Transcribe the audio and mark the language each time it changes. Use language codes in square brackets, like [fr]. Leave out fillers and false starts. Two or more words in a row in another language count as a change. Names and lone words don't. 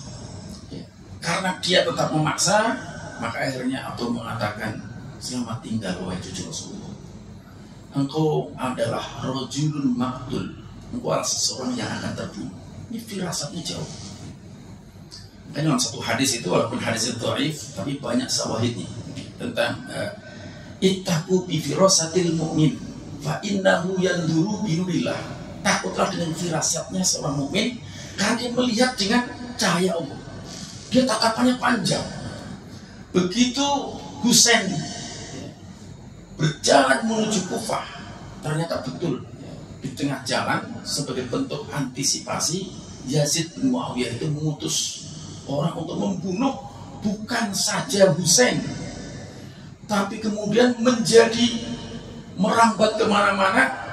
[id] Karena dia tetap memaksa, maka akhirnya Abdullah mengatakan, selamat tinggal wahai cucu Rasulullah. Engkau adalah [ar] رجل مقتول. [id] Engkau adalah seseorang yang akan terbunuh. Ini firasatnya jauh. Kan dalam satu hadis itu, walaupun hadis itu dhaif, tapi banyak syawahidnya tentang [ar] اتقوا بفراسة المؤمن فإنه ينظر بنور الله. [id] Takutlah dengan firasatnya seorang mukmin, karena dia melihat dengan cahaya Allah. Dia tatapannya panjang. Begitu Husain berjalan menuju Kufah, ternyata betul di tengah jalan sebagai bentuk antisipasi, Yazid bin Muawiyah itu mengutus orang untuk membunuh bukan saja Husain, tapi kemudian menjadi merambat kemana-mana.